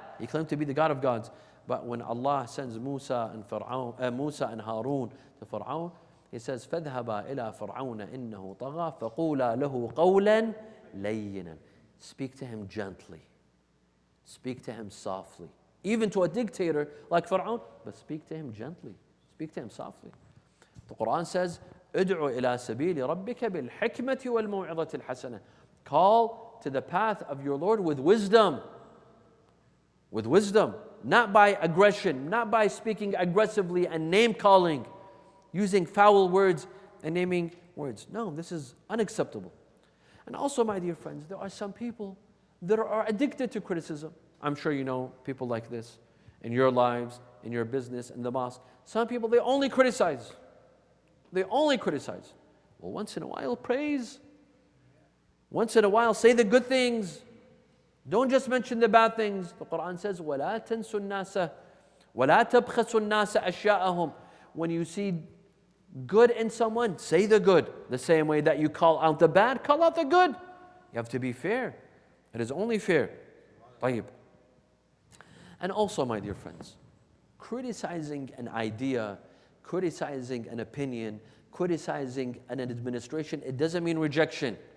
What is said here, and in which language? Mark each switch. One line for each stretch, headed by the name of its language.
English: He claimed to be the God of gods. But when Allah sends Musa and Harun to Fir'aun, He says,
Arabic: فَاذْهَبَا إِلَى فِرْعَوْنَ إِنَّهُ طَغَى فَقُولَا لَهُ قَوْلًا لَيِّنًا.
English: Speak to him gently. Speak to him softly. Even to a dictator like Fir'aun, but speak to him gently. Speak to him softly. The Quran says,
Arabic: ادعو إلى سبيل ربك بالحكمة والموعظة الحسنة.
English: Call to the path of your Lord with wisdom. With wisdom. Not by aggression, not by speaking aggressively and name-calling, using foul words and naming words. No, this is unacceptable. And also, my dear friends, there are some people that are addicted to criticism. I'm sure you know people like this in your lives, in your business, in the mosque. Some people, they only criticize. They only criticize. Well, once in a while, praise. Once in a while, say the good things. Don't just mention the bad things. The Quran says,
Arabic: وَلَا تَنْسُوا النَّاسَ وَلَا تَبْخَسُوا النَّاسَ أَشْيَاءَهُم.
English: When you see good in someone, say the good. The same way that you call out the bad, call out the good. You have to be fair. It is only fair.
Arabic: طيب.
English: And also, my dear friends, criticizing an idea, criticizing an opinion, criticizing an administration, it doesn't mean rejection.